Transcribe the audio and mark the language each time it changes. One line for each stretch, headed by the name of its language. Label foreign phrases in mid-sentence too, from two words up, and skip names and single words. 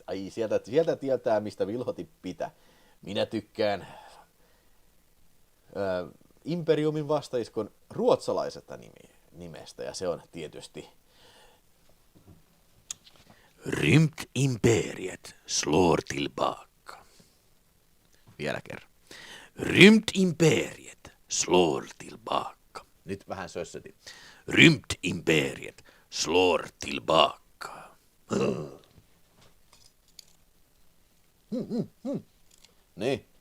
Finnish: Ai sieltä tietää mistä Vilhoti pitää. Minä tykkään Imperiumin vastaiskon ruotsalaisesta nimestä ja se on tietysti Rymdimperiet slår tillbaka. Vielä kerran. Rymdimperiet slår tillbaka. Nyt vähän sössötin. Rymdimperiet slår tillbaka. Niin.